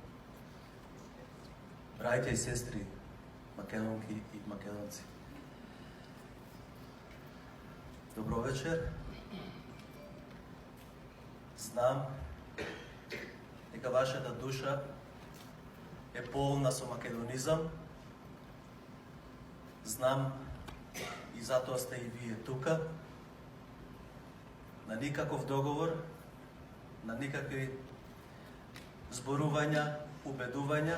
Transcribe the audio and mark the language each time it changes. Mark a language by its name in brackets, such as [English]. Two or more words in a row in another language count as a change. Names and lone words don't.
[Macedonian] Братје и сестри, Македонки и Македонци. Добро вечер. Znam дека вашата душа е полна со македонизам. Знам и затоа сте и вие тука. На никаков договор, на никакви зборувања, убедувања.